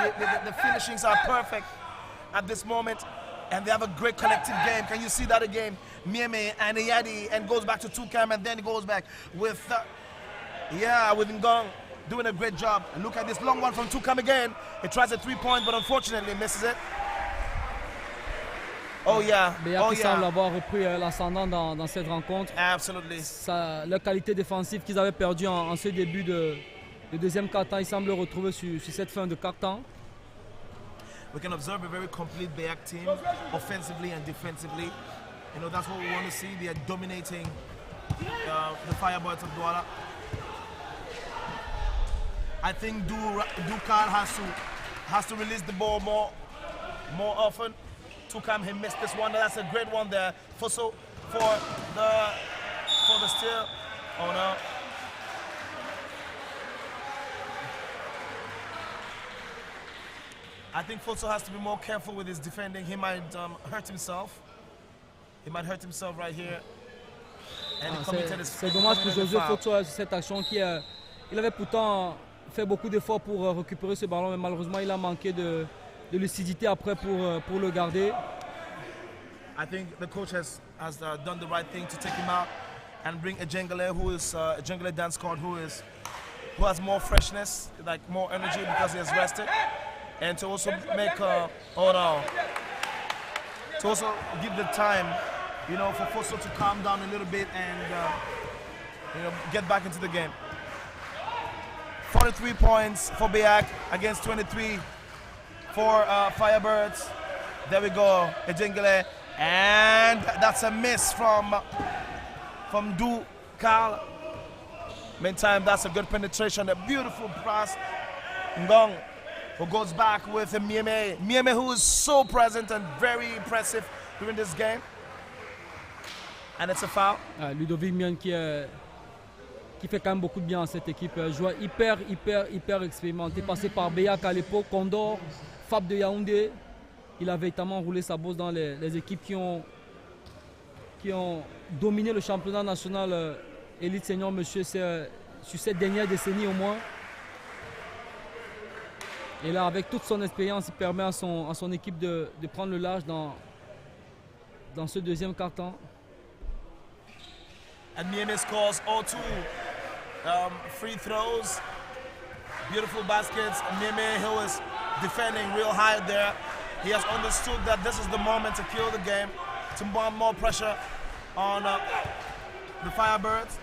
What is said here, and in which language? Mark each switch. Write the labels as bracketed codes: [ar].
[en] The finishings are perfect at this moment. And they have a great collective game. Can you see that again? Mieme and Eyadi, and goes back to Tukam, and then he goes back with Ngong doing a great job. And look at this long one from Tukam again. He tries a 3-point, but unfortunately misses it. Oh yeah. [fr] BEAC semble avoir repris l'ascendant dans cette rencontre. [en] Absolutely. [fr] Leur qualité défensive qu'ils avaient perdue en ce début de deuxième quart-temps, ils semblent retrouver sur cette fin de quart-temps. [en] We can observe a very complete BEAC team, offensively and defensively. That's what we want to see. They are dominating the Firebirds of Douala. I think Dukal has to release the ball more often. Tukam, he missed this one. That's a great one there. Fosso for the steal. Oh no. I think Fosso has to be more careful with his defending. He might hurt himself. He might hurt himself right here. [fr] C'est dommage pour José Fosso sur cette action il avait pourtant fait beaucoup d'efforts pour récupérer ce ballon, mais malheureusement il a manqué de lucidité après pour le garder. [en] I think the coach has done the right thing to take him out and bring a Jengale who is a Jengale dance squad who has more freshness, like more energy because he has rested, and to also make to also give the time, for Fosso to calm down a little bit and get back into the game. 43 points for BEAC against 23 for Firebirds. There we go, Ejengele, and that's a miss from Du Carl. Meantime, that's a good penetration, a beautiful pass. Ngong, who goes back with Mieme. Mieme, who is so present and very impressive during this game. And it's a foul. [fr] Ludovic Mian qui fait quand même beaucoup de bien à cette équipe. Joueur hyper expérimenté, passé par BEAC à l'époque, Condor, Fab de Yaoundé. Il a véritablement roulé sa bosse dans les équipes qui ont dominé le championnat national élite senior, monsieur, sur cette dernière décennie au moins. Et là, avec toute son expérience, il permet à son équipe de prendre le large dans ce deuxième quart-temps. [en] And Miami scores all two free throws. Beautiful baskets. Miami, who is defending real high there. He has understood that this is the moment to kill the game, to put more pressure on the Firebirds.